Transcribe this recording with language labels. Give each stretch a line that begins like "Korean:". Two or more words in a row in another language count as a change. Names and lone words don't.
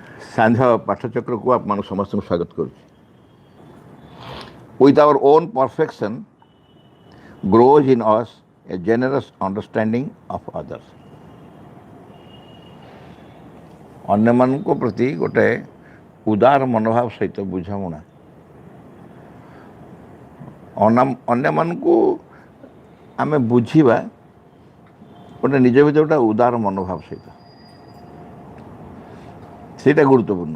Odia: ସାନ୍ଧ୍ୟ ପାଠଚକ୍ରକୁ ଆପଣମାନଙ୍କୁ ସମସ୍ତଙ୍କୁ ସ୍ୱାଗତ କରୁଛି।
English: With our own perfection grows in us a generous understanding of others.
Odia: ଅନ୍ୟମାନଙ୍କ ପ୍ରତି ଗୋଟେ ଉଦାର ମନୋଭାବ ସହିତ ବୁଝାମଣା, ଅନ୍ୟମାନଙ୍କୁ ଆମେ ବୁଝିବା ଗୋଟେ ନିଜ ଭିତରେ ଗୋଟେ ଉଦାର ମନୋଭାବ ସହିତ, ସେଇଟା ଗୁରୁତ୍ୱପୂର୍ଣ୍ଣ।